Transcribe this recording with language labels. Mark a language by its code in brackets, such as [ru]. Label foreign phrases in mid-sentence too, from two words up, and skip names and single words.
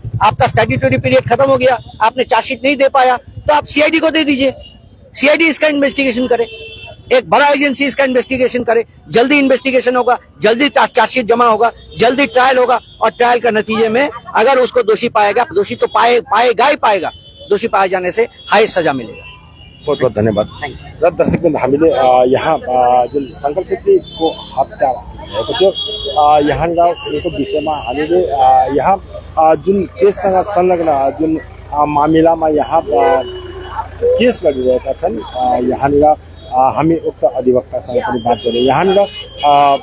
[hi] आपका [en] statutory period [hi] खत्म हो गया, आपने चार्जशीट नहीं दे पाया, तो आप सीआईडी को दे दीजिए, सीआईडी इसका इन्वेस्टिगेशन करे, एक बड़ा एजेंसी इसका इन्वेस्टिगेशन करे, जल्दी इन्वेस्टिगेशन होगा, जल्दी चार्जशीट जमा होगा, जल्दी ट्रायल होगा, और ट्रायल का नतीजे में अगर उसको दोषी पाएगा, दोषी तो पाएगा ही पाएगा, दोषी पाए जाने से हाई सजा मिलेगा। बहुत बहुत धन्यवाद। [ne] र दर्शक बिंदु, हामीले यहाँ जुन शङ्कर छेत्रीको हत्या भएको थियो, यहाँको विषयमा हामीले यहाँ जुन केससँग संलग्न जुन मामिलामा यहाँ केस लडिरहेका छन्, यहाँनिर हामी उक्त अधिवक्तासँग पनि बात गऱ्यौँ।